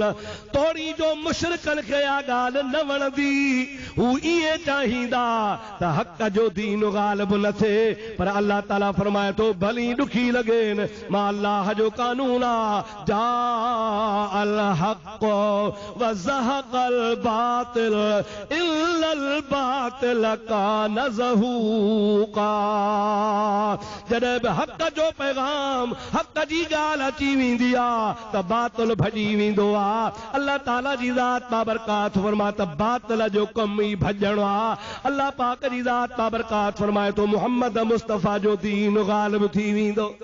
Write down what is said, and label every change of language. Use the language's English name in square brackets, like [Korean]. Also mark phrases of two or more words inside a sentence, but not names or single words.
[Sindhi] तोड़ी जो मुशरिकनि खे आ ॻाल्हि न वणंदी, हू ईअं चाहींदा त हक़ जो दीन ग़ालिब न थिए, पर अल्लाह ताला फरमाए थो भली ॾुखी लॻेनि, मां अल्लाह जो कानून आहे [Arabic] جاء الحق وزهق الباطل إن الباطل كان زهوقا. [Sindhi] जॾहिं बि हक़ जो पैगाम हक़ जी ॻाल्हि अची वेंदी आहे त बातिल भॼी वेंदो आहे। अल्लाह ताला जी ज़ात बाबरकात फरमाए त बातिल जो कम ई भॼणो आहे। अल्लाह पाक जी ज़ात बाबरकात फरमाए थो मुहम्मद मुस्तफ़ा जो दीन ग़ालिब थी वेंदो।